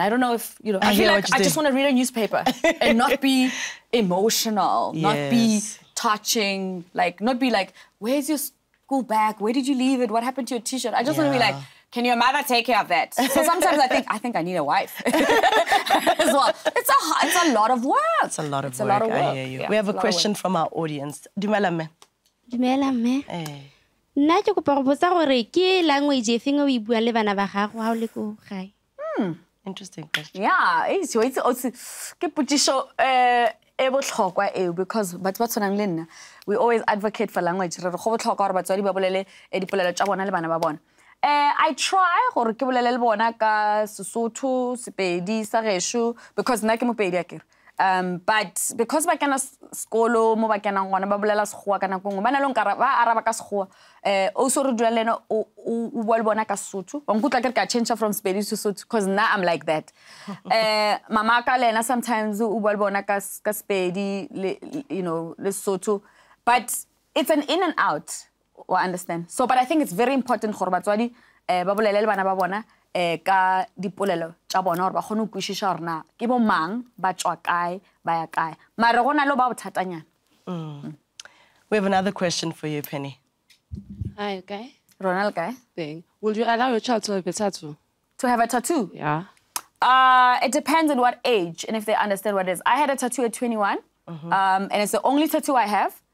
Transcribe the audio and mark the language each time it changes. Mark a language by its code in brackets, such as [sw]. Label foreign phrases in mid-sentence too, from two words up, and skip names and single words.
[en] I don't know if, you know, I feel like I just want to read a newspaper and not be emotional, not be touching, like, not be like, where's your school bag? Where did you leave it? What happened to your t-shirt? I just want to be like, can your mother take care of that? So sometimes I think I need a wife as well. It's a lot of work. It's a lot of work. I hear you. We have a question from our audience. [st] Dumela mme. Dumela mme. Nna ke kopa go botsa gore ke language e feng o e bua le bana ba gago ha o le ko gae? [en] Interesting question. Yeah, it's because we always advocate for language. I try [st] gore ke bolele le bona ka Sesotho, Sepedi, sa Gesho because nna ke Mopedi akere. But because ba kena skolo mo ba kena ngwana ba bolela Sekgowa ka nako nngwe ba na le nkara ba araba ka Sekgowa o so re dula lena o bua le bona ka Sesotho ba nkutla ke ka [en] change from Sepedi to Sesotho because now I'm like that. [st] Mama ka lena sometimes o bua le bona ka Sepedi [en] you know [st] le Sesotho, [en] but it's an in and out. I understand. So, but I think it's very important [st] gore batswadi ba bolele le bana ba bona ka dipolelo tsa bona gore ba kgone go kwishisha gore na ke bo mang ba tswa kae ba ya kae mara gona lo ba bothatanyana. [en] We have another question for you, Penny. Hi, okay. Ronald guy. Thing. Will you allow your child to have a tattoo? To have a tattoo? Yeah. It depends on what age and if they understand what it is. I had a tattoo at 21, and it's the only tattoo I have.